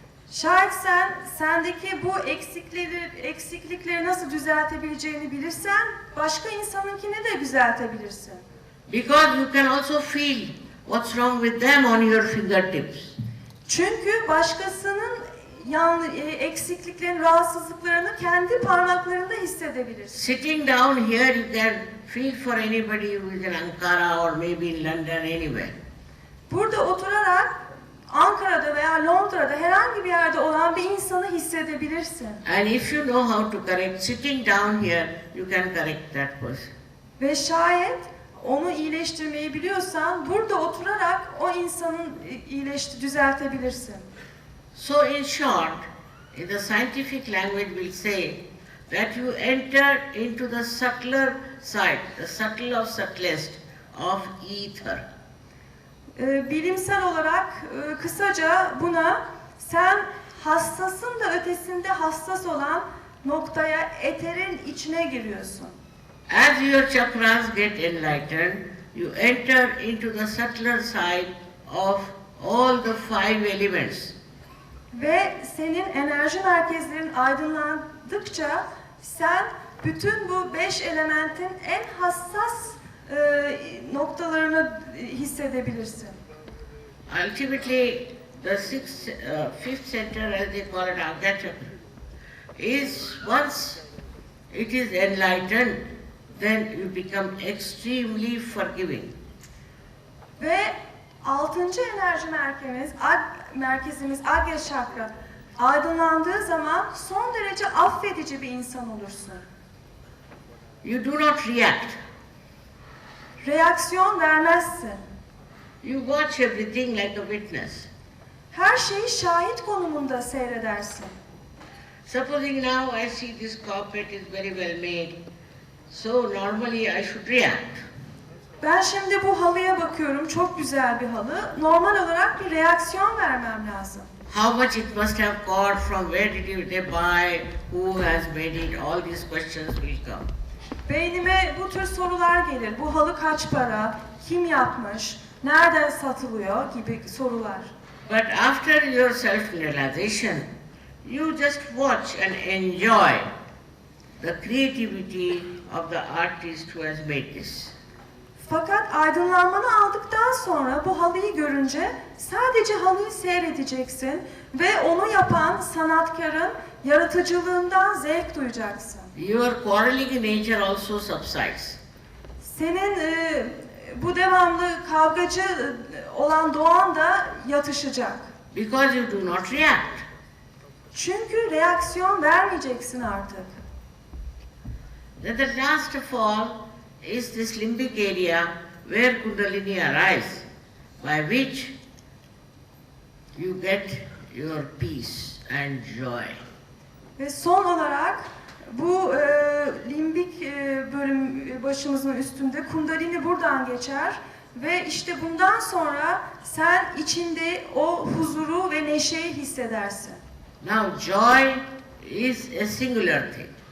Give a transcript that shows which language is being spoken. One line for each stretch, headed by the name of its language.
Turkish: Şayet sen sendeki bu eksiklikleri nasıl düzeltebileceğini bilirsen, başka insanınkini de düzeltebilirsin.
English: Because you can also feel what's wrong with them on your fingertips.
Turkish: Çünkü başkasının eksikliklerin, rahatsızlıklarını kendi parmaklarında hissedebilirsin.
English: Sitting down here, you can feel for anybody who is in Ankara or maybe in London, anywhere.
Turkish: Burada oturarak Ankara'da veya Londra'da herhangi bir yerde olan bir insanı hissedebilirsin.
English: And if you know how to correct, sitting down here, you can correct that person.
Turkish: Ve şayet onu iyileştirmeyi biliyorsan, burada oturarak o insanın düzeltebilirsin.
English: So in short, in the scientific language we'll say that you enter into the subtler side, the subtle of subtlest of ether.
Turkish: Bilimsel olarak kısaca buna sen hassasın da ötesinde hassas olan noktaya, eterin içine giriyorsun.
English: As your chakras get enlightened, you enter into the subtler side of all the five elements.
Turkish: Ve senin enerji merkezlerin aydınlandıkça sen bütün bu 5 elementin en hassas noktalarını hissedebilirsin.
English: Ultimately, the fifth center, as they call it, Agya Chakra, is once it is enlightened, then you become extremely forgiving.
Turkish: Ve 6. enerji merkezimiz Agya Chakra aydınlandığı zaman son derece affedici bir insan olursun.
English: You do not react.
Turkish: Reaksiyon vermezsin.
English: You watch everything like a witness.
Turkish: Her şeyi şahit konumunda seyredersin.
English: Supposing now I see this carpet is very well made, so normally I should react.
Turkish: Ben şimdi bu halıya bakıyorum, çok güzel bir halı. Normal olarak bir reaksiyon vermem lazım.
English: How much it must have cost, from where did they buy, who has made it, all these questions will come.
Turkish: Beynime bu tür sorular gelir. Bu halı kaç para, kim yapmış, nereden satılıyor gibi sorular.
English: But after your self-realization, you just watch and enjoy the creativity of the artist who has made this.
Turkish: Fakat aydınlanmanı aldıktan sonra bu halıyı görünce sadece halıyı seyredeceksin ve onu yapan sanatkarın yaratıcılığından zevk duyacaksın.
English: Your quarreling nature also subsides.
Turkish: Senin bu devamlı kavgacı olan doğan da yatışacak.
English: Because you do not react.
Turkish: Çünkü reaksiyon vermeyeceksin artık.
English: Then the last of all is this limbic area where Kundalini arises, by which you get your peace and joy.
Turkish: Ve son olarak bu limbik bölüm başımızın üstünde Kundalini buradan geçer ve işte bundan sonra sen içinde o huzuru ve neşeyi hissedersin.
English: Now joy is a singular thing.